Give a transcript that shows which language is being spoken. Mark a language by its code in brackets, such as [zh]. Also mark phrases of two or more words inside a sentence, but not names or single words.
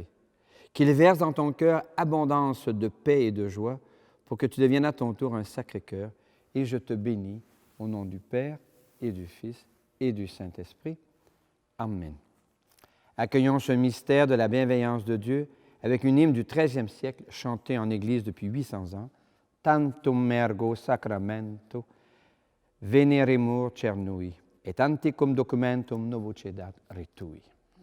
[fr] Qu'il verse dans ton cœur abondance de paix et de joie pour que tu deviennes à ton tour un sacré cœur. Et je te bénis au nom du Père et du Fils et du Saint-Esprit. Amen. Accueillons ce mystère de la bienveillance de Dieu avec une hymne du XIIIe siècle chantée en Église depuis 800 ans, « [la] Tantum ergo sacramento veneremur cernui, et anticum documentum novocedat retui ».